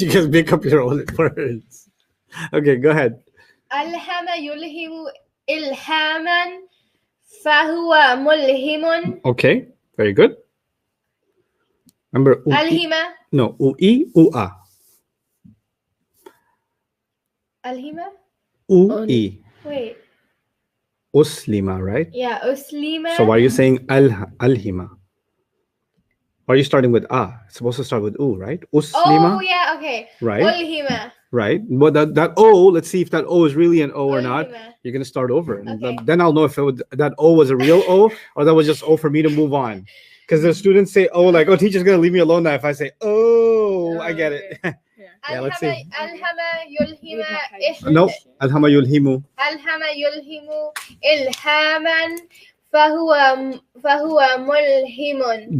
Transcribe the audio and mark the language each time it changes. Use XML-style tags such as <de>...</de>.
<en>You just make up your own words. Okay, go ahead.</en> <ar>ألهم يلهم إلهاما فهو ملهم</ar> <en>Okay, very good. Remember,</en> <ar>ألهم</ar> <en>no, ui, ua.</en> <ar>ألهم</ar> <en>Ui. wait Uslima, right? yeah</en> <ar>أسلم</ar> <en>So why are you saying alhima? Why are you starting with It's supposed to start with u, right? Uslima, oh yeah okay right?</en> <ar>ألهم</ar> <en>Right. But that O, let's see if that O is really an O or not.</en> <ar>ألهم.</ar> <en>You're gonna start over, and Okay. then I'll know if that O was a real O or that was just O for me to move on. Because the students say, "Oh, like, oh, teacher's gonna leave me alone now." If I say, "Oh, I get it." Yeah, let's see.</en> <ar>ألهم يلهم</ar> <en>No, alhama yulhimu.</en> <ar>ألهم يلهم إلهاما فهو ملهم</ar>